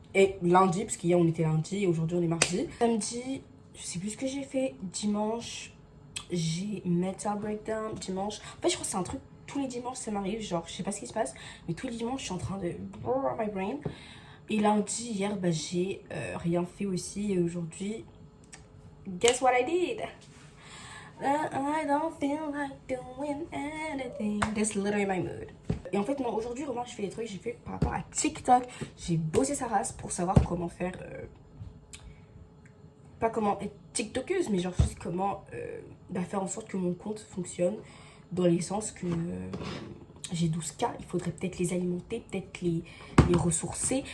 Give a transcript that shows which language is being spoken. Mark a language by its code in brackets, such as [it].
[fr] Et lundi, parce qu'hier on était lundi et aujourd'hui on est mardi. Samedi, je sais plus ce que j'ai fait. Dimanche, j'ai Metal Breakdown. Dimanche, en fait, je crois que c'est un truc, tous les dimanches ça m'arrive. Genre, je sais pas ce qui se passe, mais tous les dimanches je suis en train de [en] blow my brain. [fr] Et lundi, hier, bah, j'ai rien fait aussi. Et aujourd'hui, [en] guess what I did? I don't feel like doing anything. That's literally my mood. [fr] Et en fait, non, aujourd'hui, vraiment, je fais des trucs que j'ai fait par rapport à TikTok. J'ai bossé sa race pour savoir comment faire. Pas comment être TikTokeuse, mais genre juste comment faire en sorte que mon compte fonctionne. Dans les sens que j'ai 12K, il faudrait peut-être les alimenter, peut-être les ressourcer.